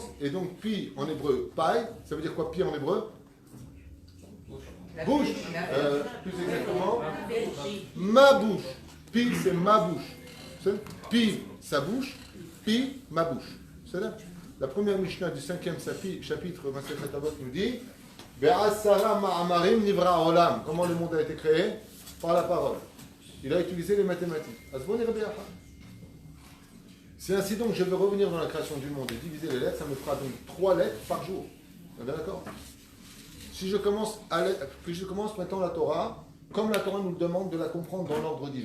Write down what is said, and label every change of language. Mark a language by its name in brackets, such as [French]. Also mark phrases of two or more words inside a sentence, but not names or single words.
[French] Et donc pi en hébreu, paille, ça veut dire quoi pi en hébreu? Bouche. Plus exactement, ma bouche. Pi, c'est ma bouche. Pi, sa bouche. Pi, ma bouche. C'est là. La première Mishnah du 5e chapitre 27 Avot nous dit [Hebrew] בעשרה מאמרים נברא עולם. [French] Comment le monde a été créé? Par la parole. Il a utilisé les mathématiques. C'est ainsi donc que je veux revenir dans la création du monde et diviser les lettres. Ça me fera donc 3 lettres par jour. Vous êtes d'accord? Si je commence maintenant la Torah, comme la Torah nous le demande de la comprendre dans l'ordre divin.